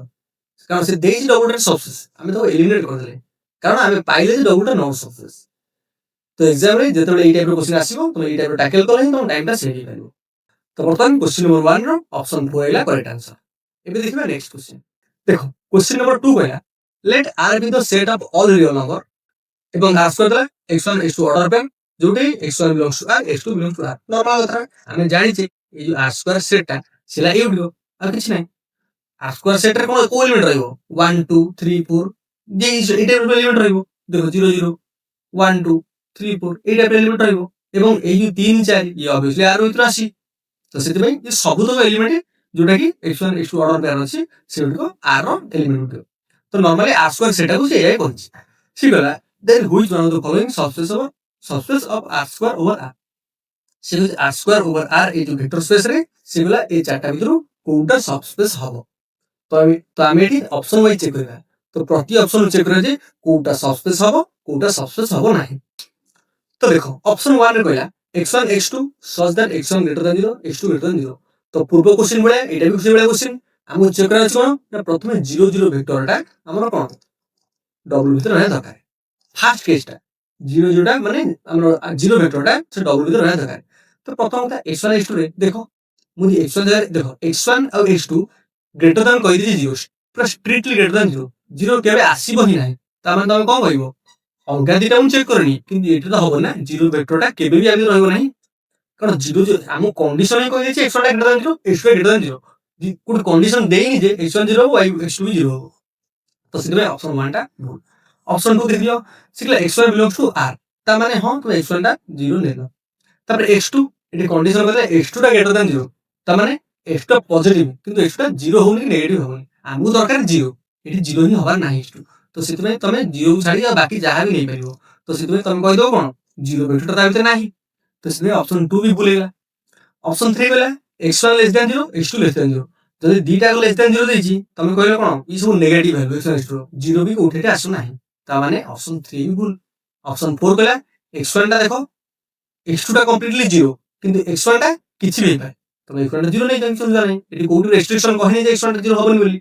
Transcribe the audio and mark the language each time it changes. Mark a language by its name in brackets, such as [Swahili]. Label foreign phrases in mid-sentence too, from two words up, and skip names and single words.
[Odia] କାରଣ ସେ ଦେଇଛି ଡବଲଟା ସବସ୍ପେସ୍, ଆମେ ତାକୁ ଏଲିମିନେଟ୍ କରିଦେଲେ, କାରଣ ଆମେ ପାଇଲେ ଯେ ଡବଲଟା [English] non subspace. [Odia] ତ ଏକ୍ସାମରେ ଯେତେବେଳେ ଏଇ ଟାଇପର କ୍ୱେଶ୍ଚିନ୍ ଆସିବ, ତମେ ଏଇ ଟାଇପର ଟ୍ୟାକେଲ କଲେ ହିଁ ତମ ଟାଇମଟା ସେଭ୍ ହେଇପାରିବ। ତ ବର୍ତ୍ତମାନ କ୍ୱେଶ୍ଚିନ୍ ନମ୍ବର 1 ର ଅପସନ 4 ହେଲା [English] correct answer. [Odia] ଏବେ ଦେଖିବା [English] next question. ଦେଖ question number 2 କହିଲା ଲେଟ୍ R be the set of all real number, ଏବଂ ଆସ୍ [Odia] କରିଦେଲା x1 x2 [English] ଅର୍ଡର [Odia] ପାଇଁ, ଯୋଉଠି [English] x1 belongs to R, x2 belongs to R। [Odia] ନର୍ମାଲ କଥା, ଆମେ ଜାଣିଛେ ଏଇ ଯୋଉ R ସ୍କୋୟାର ସେଟଟା ସେଟା ଏଉଠିବ, ଆଉ କିଛି ନାହିଁ। R ସ୍କୋୟାର ସେଟରେ କଣ କୋଉ ଏଲିମେଣ୍ଟ ରହିବ, 1 2 3 4, ଏଇ ଟାଇପର ଏଲିମେଣ୍ଟ ରହିବ। ଦେଖ 0 0 1 2 3 4 ଏଇ ଟାଇପର ଏଲିମେଣ୍ଟ ରହିବ, ଏବଂ ଏଇ ଯୋଉ 3 4 ଇଏ ଅବଭିୟସଲି R ଭିତରେ ଆସି, ତ ସେଥିପାଇଁ ଏ ସବୁତକ ଏଲିମେଣ୍ଟ ଯୋଉଟା କି x1 x2 ଅର୍ଡର ପେୟାର ଅଛି ସେଗୁଡିକ R ର ଏଲିମେଣ୍ଟ ଗୁଡିକ। ତ ନର୍ମାଲି R ସ୍କୋୟାର ସେଟାକୁ ସେ ଏଇଆ କହିଛି। ସେ କହିଲା [English] then which one of the following subspace of R square over R। [Odia] ସେ କହିଛି [English] R square over R [Odia] ଏଇ ଯୋଉ ଭେକ୍ଟର ସ୍ପେସ ରେ ସେ କହିଲା ଏଇ ଚାରିଟା ଭିତରୁ କୋଉଟା ସବସ୍ପେସ୍ ହବ। ତ ଆମେ ଏଠି [English] option wise [Odia] ଚେକ୍ କରିବା। ତ ପ୍ରତି ଅପସନ ଚେକ୍ କରିବା ଯେ କୋଉଟା ସବସ୍ପେସ୍ ହବ କୋଉଟା ସବସ୍ପେସ୍ ହବ ନାହିଁ। ତ ଦେଖ [English] ଅପସନ 1 [Odia] ରେ କହିଲା [English] x1 x2 such that x1 greater than 0 x2 greater than 0। [Odia] ତ ପୂର୍ବ କ୍ୱେଶ୍ଚିନ୍ ଭଳିଆ ଏଇଟା ବି ସେଇ ଭଳିଆ କ୍ୱେଶ୍ଚିନ୍। ଆମକୁ ଚେକ୍ କରାଯାଉଛି କଣ ନା ପ୍ରଥମେ 0 0 ଭେକ୍ଟରଟା ଆମର କଣ ଡବଲ ଭିତରେ ରହିବା ଦରକାର। ଫାର୍ଷ୍ଟ କେସଟା 0 0ଟା ମାନେ ଆମର 0 ଭେକ୍ଟରଟା ସେ ଡବଲ ଭିତରେ ରହିବା ଦରକାର। ତ ପ୍ରଥମ କଥା x1 x2 ରେ ଦେଖ ମୁଁ x1 ଜାଗାରେ ଦେଖ x1 ଆଉ x2 [English] greater than [Odia] କହିଦେଇଛି 0, ପୁରା [English] strictly greater than [Odia] 0, 0 କେବେ ଆସିବ ହିଁ ନାହିଁ। ତାମାନେ ତମେ କଣ କହିବ, ଅଲଗା ଦିଟା ମୁଁ ଚେକ୍ କରିନି, କିନ୍ତୁ ଏଠି ତ ହବ ନା 0 ଭେକ୍ଟରଟା କେବେ ବି ଆଗରେ ରହିବ ନାହିଁ, କାରଣ 0 ଆମକୁ କଣ୍ଡିସନ ହିଁ କହିଦେଇଛି x1 ଟା [English] greater than [Odia] 0 x2 ଟା [English] greater than [Odia] 0, ଗୋଟେ କଣ୍ଡିସନ ଦେଇନି ଯେ x1 0 ହବ x2 ବି 0 ହବ। ତ ସେଥିପାଇଁ ଅପସନ 1 ଟା ଭୁଲ। ଅପସନ 2 ଦେଖିଦିଅ, ସେ କହିଲା x1 [English] belongs to R, [Odia] ତା ମାନେ ହଁ ତମେ x1 ଟା 0 ନେଲ। ତାପରେ x2 ଏଠି କଣ୍ଡିସନ କହିଲା x2 ଟା [English] greater than [Odia] 0, ତା ମାନେ x2 ଟା ପଜିଟିଭ, କିନ୍ତୁ x2 ଟା 0 ହଉନି କି ନେଗେଟିଭ ହଉନି, ଆମକୁ ଦରକାର 0, ଏଠି 0 ହିଁ ହବାର ନାହିଁ x2। ତ ସେଥିପାଇଁ ତମେ 0 କୁ ଛାଡିକି ବାକି ଯାହା ବି ନେଇପାରିବ। ତ ସେଥିପାଇଁ ତମେ କହିଦବ କଣ 0 ଭେକ୍ଟର ତା ଭିତରେ ନାହିଁ। ତ ସେଥିପାଇଁ ଅପସନ 2 ବି ଭୁଲ ହେଇଗଲା। ଅପସନ 3 କହିଲା [English] x1 less than 0 [Odia] x2 less than 0। ଯଦି ଦିଟା [English] less than [Odia] 0 ଦେଇଛି ତମେ କହିଲ କଣ ଏ ସବୁ ନେଗେଟିଭ ଭ୍ୟାଲୁ x1 x2 ର, 0 ବି କୋଉଠି ଏଠି ଆସୁନାହିଁ, ତା ମାନେ ଅପସନ 3 ବି ଭୁଲ। ଅପସନ 4 କହିଲା x1 ଟା ଦେଖ x2 ଟା କମ୍ପ୍ଲିଟଲି 0, କିନ୍ତୁ x1 ଟା କିଛି ବି ହେଇପାରେ, ତମେ ଇକ୍ୱାଣ୍ଟ 0 ନେଇ କିଛି ଅସୁବିଧା ନାହିଁ। ଏଠି କୋଉଠି ରେଷ୍ଟ୍ରିକ୍ସନ କହିନି ଯେ ଇକ୍ୱାଣ୍ଟ 0 ହବନି ବୋଲି।